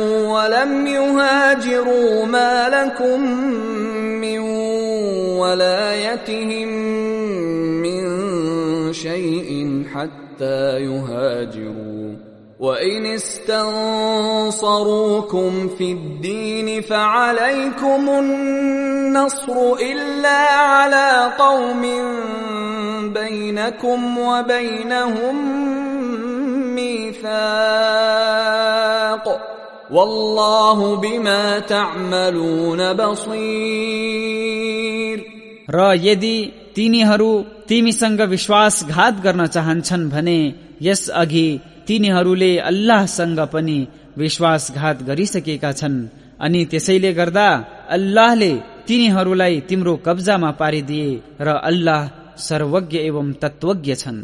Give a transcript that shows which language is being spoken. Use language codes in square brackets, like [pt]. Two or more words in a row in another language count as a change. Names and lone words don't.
[ar] ولم يهاجروا ما لكم من ولايتهم من شيء حتى يهاجروا وإن استنصروكم في الدين فعليكم النصر إلا على قوم بينكم وبينهم ميثاق والله بما تعملون بصير. [ne] र यदि तिनीहरू तिमीसँग विश्वासघात गर्न चाहन्छन् भने यस अघि तिनीहरूले अल्लाहसँग पनि विश्वासघात गरिसकेका छन्, अनि त्यसैले गर्दा अल्लाहले तिनीहरूलाई तिम्रो कब्जामा पारिदिए र अल्लाह सर्वज्ञ एवं तत्वज्ञ छन्.